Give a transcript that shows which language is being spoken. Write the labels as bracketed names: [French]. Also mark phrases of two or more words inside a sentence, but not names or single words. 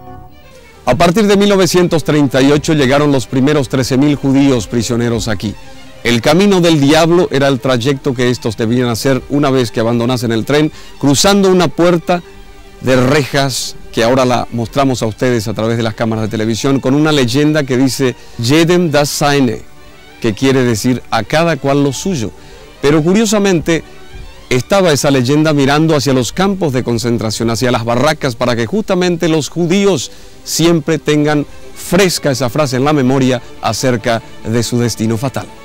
[Spanish] A partir de 1938 llegaron los primeros 13.000 judíos prisioneros aquí. El camino del diablo era el trayecto que estos debían hacer una vez que abandonasen el tren, cruzando una puerta de rejas que ahora la mostramos a ustedes a través de las cámaras de televisión, con una leyenda que dice [German] Jedem das seine, [Spanish] que quiere decir a cada cual lo suyo. Pero curiosamente estaba esa leyenda mirando hacia los campos de concentración, hacia las barracas, para que justamente los judíos siempre tengan fresca esa frase en la memoria acerca de su destino fatal.